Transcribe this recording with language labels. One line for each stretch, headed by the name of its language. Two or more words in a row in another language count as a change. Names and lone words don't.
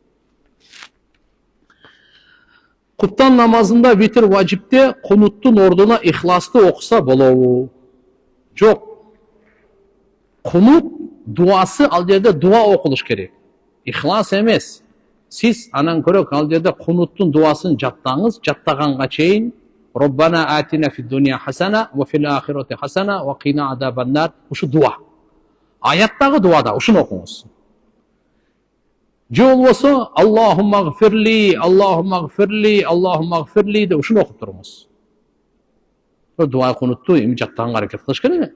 Kyrgyz: Куптан намазында витр важипте кунуттун ордуна ихласты окуса болобу? Жок. Кунут дуасы ал жерде дуа окулуш керек. Ихлас эмес. Сиз анан көрөк ал жерде кунуттун дуасын жаттаңыз, жаттаганга чейин
Arabic: ربنا آتنا في الدنيا حسنة وفي الآخرة حسنة وقنا عذاب النار.
Kyrgyz: Ушу дуа. Аяттагы дуада ушуну окуңуз. Же болбосо
Arabic: اللهم اغفر لي، اللهم اغفر لي، اللهم اغفر لي
Kyrgyz: деп ушуну окуп туруңуз. Дуа кунутту эми жаттаганга аракет кылыш керек.